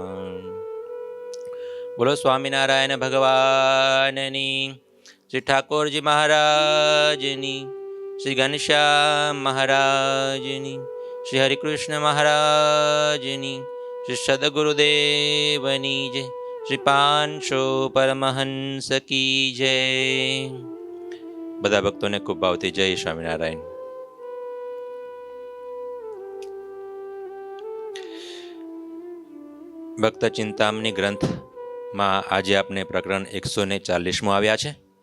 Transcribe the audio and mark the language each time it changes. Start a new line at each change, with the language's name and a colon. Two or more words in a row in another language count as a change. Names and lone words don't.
Gujarati: બોલો સ્વામિનારાયણ ભગવાનની, શ્રી ઠાકુરજી મહારાજની, શ્રી ઘનશ્યામ મહારાજની, શ્રી હરિકૃષ્ણ મહારાજની, શ્રી સદ્ગુરુદેવની જય, श्री
Hindi: पांचो परमहंस की जय।
Gujarati: બધા ભક્તોને ખૂબ ભાવથી જય સ્વામિનારાયણ। ભક્ત ચિંતામણી ગ્રંથમાં આજે આપણે પ્રકરણ 140 આવ્યા છે।